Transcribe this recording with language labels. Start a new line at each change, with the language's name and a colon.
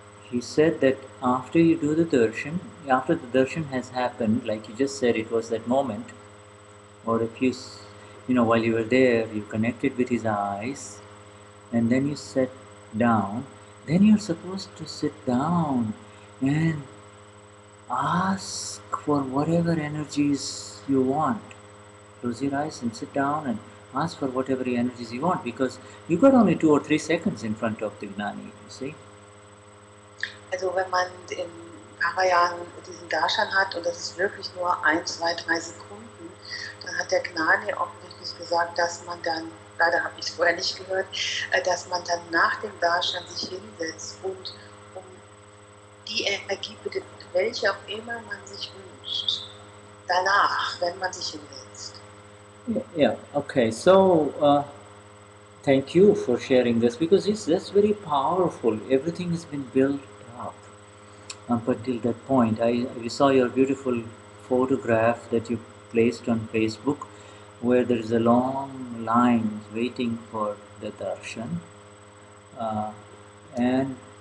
English: He said that after you do the darshan, after the darshan has happened, like you just said, it was that moment, or if while you were there, you connected with his eyes, and then you sat down, then you're supposed to sit down and ask for whatever energies you want. Close your eyes and sit down and ask for whatever energies you want, because you got only 2 or 3 seconds in front of the Gnani, you see.
German: Also wenn man im Parayan diesen Darshan hat und das ist wirklich nur 1, 2, 3 Sekunden, dann hat der Gnani offensichtlich gesagt, dass man dann, leider habe ich es vorher nicht gehört, dass man dann nach dem Darshan sich hinsetzt und um die Energie bittet, welche auch immer man sich wünscht, danach, wenn man sich hinsetzt.
English: Yeah, okay, so thank you for sharing this, because that's very powerful. Everything has been built up up until that point. We saw your beautiful photograph that you placed on Facebook, where there is a long line waiting for the darshan, and